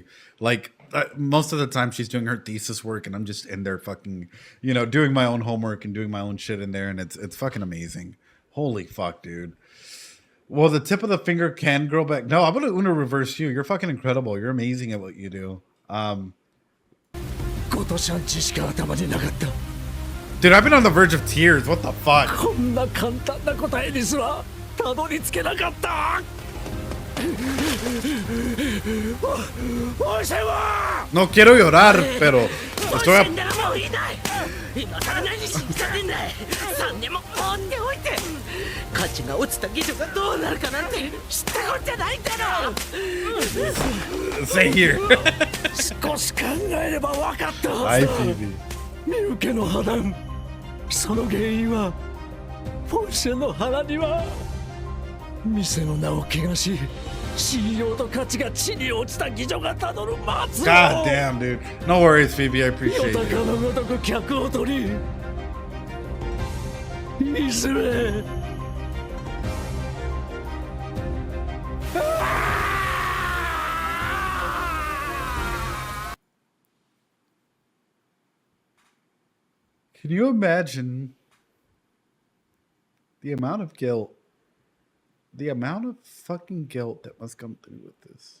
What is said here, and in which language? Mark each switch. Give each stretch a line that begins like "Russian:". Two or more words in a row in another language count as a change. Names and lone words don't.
English: Like, most of the time she's doing her thesis work and I'm just in there fucking, doing my own homework and doing my own shit in there, and it's fucking amazing. Holy fuck, dude. Well, the tip of the finger can grow back. No, I'm gonna Uno reverse you. You're fucking incredible. You're amazing at what you do. Dude, I've been on the verge of tears. What the fuck?
Japanese: こんな簡単な答えにすらたどり着けなかった。
Spanish: No quiero llorar, pero estoy a...
Japanese: 今さら何しに来たんだい。3年も放っておいて価値が落ちた技術がどうなるかなんて知ったことじゃないんだろ。
English: Stay here.
Japanese: 少し考えれば分かったは
English: Hi,
Japanese: ずだ。
English: Phoebe.
Japanese: 身請けの破談、その原因はポルシェの腹には店の名を汚し、信用と価値が地に落ちた妓女がたどる末路。
English: God damn, dude. No worries, Phoebe. I appreciate
Japanese: 夜高
English: you.
Japanese: のごとく客を取り、いずれ
English: Can you imagine the amount of guilt, the amount of fucking guilt that must come through with this?